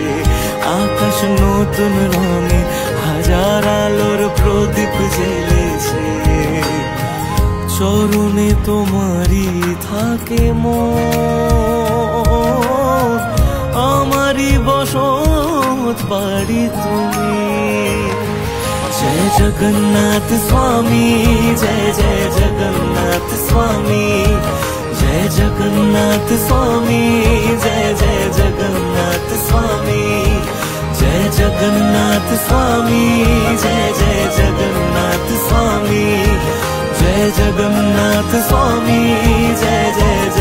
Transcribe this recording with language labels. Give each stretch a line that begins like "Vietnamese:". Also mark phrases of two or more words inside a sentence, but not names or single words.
Bangla: আকাশ নতুন রঙে হাজার আলোর প্রদীপ জ্বেলেছে। চরণে তোমারই থাকে মন, আমারই বসত বাড়ি তুমি।
Hindi: जय जगन्नाथ स्वामी, जय जय जगन्नाथ स्वामी, जय जगन्नाथ स्वामी, जय जय जगन्नाथ स्वामी, जय जगन्नाथ स्वामी, जय जय जगन्नाथ स्वामी, जय जगन्नाथ स्वामी, जय जय